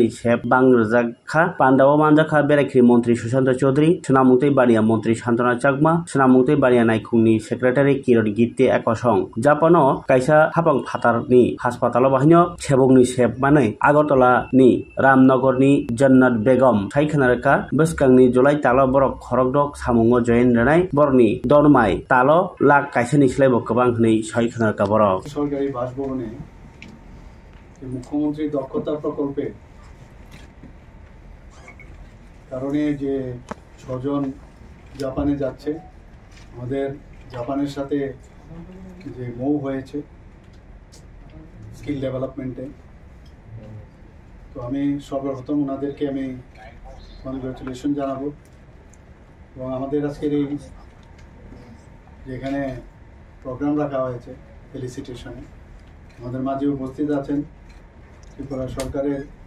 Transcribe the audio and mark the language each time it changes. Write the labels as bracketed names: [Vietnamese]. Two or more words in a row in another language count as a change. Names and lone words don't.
[Kok Borok] सेब बांरजाखा पान्डाव मानजाखा बेराखि मन्त्रि सुशांत चौधरी सुनामुंतै बानिया मन्त्रि शान्तना चाकमा सुनामुंतै बानिया नायखुंनि सेक्रेटारि किरण गित्ते एकसं जापानो कायसा हापां फातारनि हास्पातालाव बाहायनो सेबुंनि सेब मानै आगरतलानि रामनगरनि जन्नत बेगम सायखनारका बसकांनि जुलाइ तालो बरक खरकदक सामुंगो जयेन रनाय बरनि दरमाय तालो लाख कायसानि सिलायबो गोबां हनै सायखनारका बरक [Bangla] সরকারি বাসভবনে মুখ্যমন্ত্রী দক্ষতা প্রকল্পে কারণে যে 6 জন জাপানে যাচ্ছে আমাদের জাপানের সাথে যে মৌ হয়েছে [English] skill development [Bangla] তো আমি সর্বপ্রথম ওনাদেরকে আমি কনগ্রাচুলেশন জানাবো এবং আমাদের আজকের এই যেখানে প্রোগ্রাম রাখা হয়েছে ফেলিসিটেশনে আমাদের মাঝে উপস্থিত আছেন ত্রিপুরা সরকারের